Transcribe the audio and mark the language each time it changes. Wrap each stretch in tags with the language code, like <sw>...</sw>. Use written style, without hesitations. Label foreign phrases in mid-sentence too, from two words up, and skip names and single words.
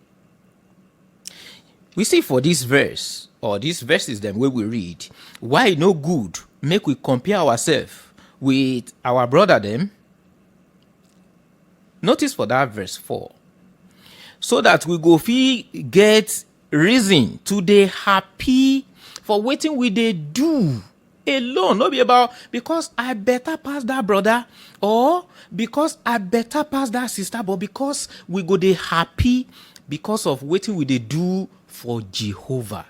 <pcm>We see for this verse, or these verses then where we read, why no good make we compare ourselves with our brother them. Notice for that verse 4. So that we go fit get reason to dey happy for wetin we dey do alone. No be about because I better pass that brother or because I better pass that sister, but because we go dey happy because of wetin we dey do for Jehovah.</pcm>